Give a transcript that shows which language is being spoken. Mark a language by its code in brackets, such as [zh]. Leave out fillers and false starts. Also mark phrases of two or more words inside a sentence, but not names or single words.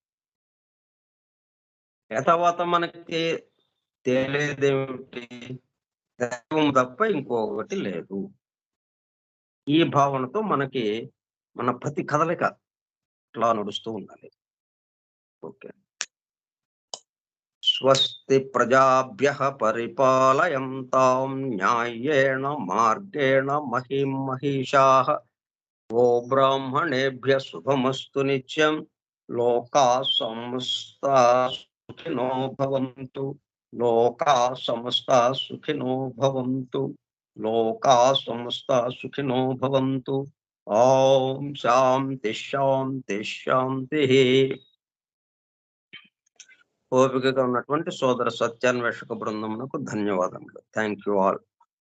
[te] తర్వాత మనకి తెలియదేమిటి? దైవం తప్ప ఇంకొకటి లేదు. ఈ భావనతో మనకి మన ప్రతి కదలిక ఇట్లా నడుస్తూ ఉండాలి. ఓకే. [sa] स्वस्ति प्रजाभ्यः परिपालयन्तां न्यायेन मार्गेण महीं महीशाः ब्राह्मणेभ्यः शुभमस्तु नित्यं. लोकाः समस्ताः सुखिनो भवन्तु. लोकाः समस्ताः सुखिनो भवन्तु. लोकाः समस्ताः सुखिनो भवन्तु. ॐ शान्ति शान्ति शान्तिः. [te] ఓపికగా ఉన్నటువంటి సోదర సత్యాన్వేషక బృందమునకు ధన్యవాదములు. [en] Thank you all.